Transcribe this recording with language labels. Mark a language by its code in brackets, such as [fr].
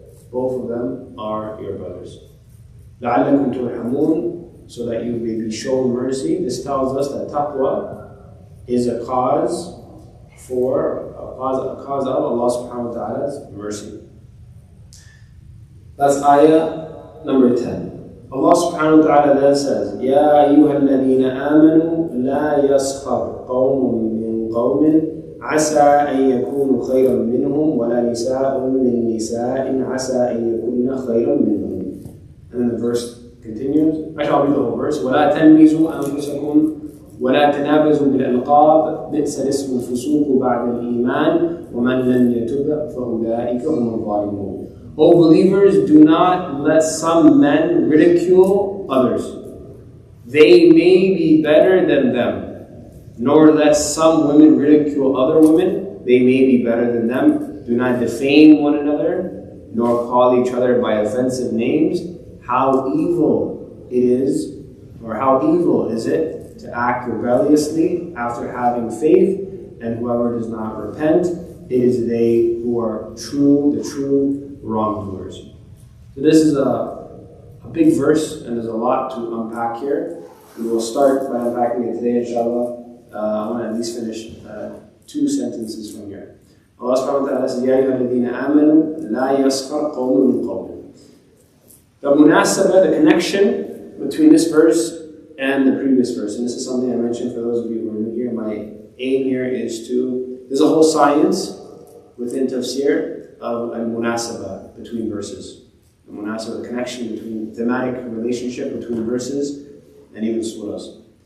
[en] Both of them are your brothers. [ar] لَعَلَّكُمْ تُرْحَمُونَ, [en] so that you may be shown mercy. This tells us that taqwa is a cause of Allah subhanahu wa ta'ala's mercy. That's ayah number 10. Allah subhanahu wa ta'ala then says, [ar] يَا أَيُّهَا الَّذِينَ آمَنُوا لَا يَسْخَرْ قَوْمٌ مِّن قَوْمٍ عَسَىٰ أَن يَكُونُوا خَيْرًا مِّنْهُمْ وَلَا نِسَاءٌ مِّن نِسَاءٍ عَسَىٰ أَن يَكُونَ خَيْرًا مِّنْهُمْ. [en] And then the verse continues. Actually, I'll read the whole verse. [ar] وَلَا تَلْمِزُوا أَنفُسَكُمْ وَلَا تَنَابَزُوا بِالْأَلْقَابِ بِئْسَ الِاسْمُ الْفُسُوقُ بَعْدَ الْإِيمَانِ وَمَن لَّمْ يَتُبْ فَأُولَٰئِكَ هُمُ الظَّالِمُونَ. [en] O believers, do not let some men ridicule others. They may be better than them. Nor let some women ridicule other women. They may be better than them. Do not defame one another, nor call each other by offensive names. How evil it is, or how evil is it to act rebelliously after having faith, and whoever does not repent, it is they who are the true wrongdoers. So this is a big verse, and there's a lot to unpack here. We will start by unpacking it today, inshallah. I want to at least finish 2 sentences from here. Allah subhanahu wa ta'ala says, [ar] يَا أَيُّهَا الَّذِينَ آمَنُوا لَا يَسْخَرْ قَوْمٌ مِّن قَوْمٍ. [en] The munasabah, the connection between this verse and the previous verse, and this is something I mentioned for those of you who are new here. My aim here is there's a whole science within tafsir of a munasabah between verses. The munasabah, the connection between, thematic relationship between verses and even surahs.